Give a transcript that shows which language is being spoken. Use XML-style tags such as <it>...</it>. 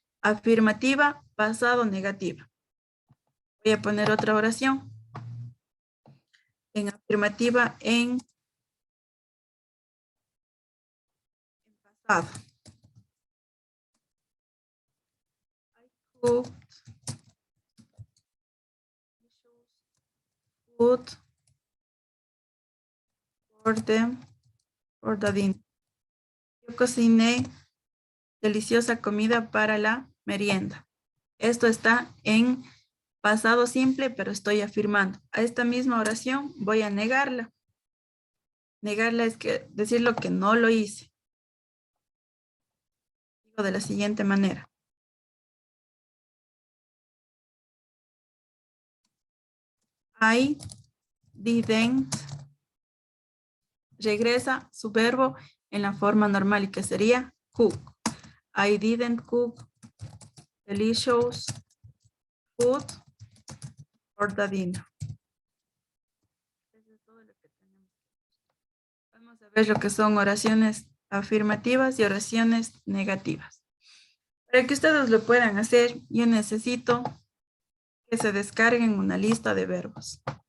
<es>Afirmativa, pasado, negativa. Voy a poner otra oración. En afirmativa, en pasado.</es> <en>Cooked food for the dinner.</en> <es>Yo cociné deliciosa comida para la merienda. Esto está en pasado simple, pero estoy afirmando. A esta misma oración voy a negarla. Negarla es que decir lo que no lo hice. Digo de la siguiente manera.</es> <en>I didn't.</en> <es>Regresa su verbo en la forma normal y que sería cook.</es> <en>I didn't cook delicious food for the dinner.</en> <es>Eso es todo lo que tenemos. Vamos a ver lo que son oraciones afirmativas y oraciones negativas. Para que ustedes lo puedan hacer, yo necesito que se descarguen una lista de verbos.</es>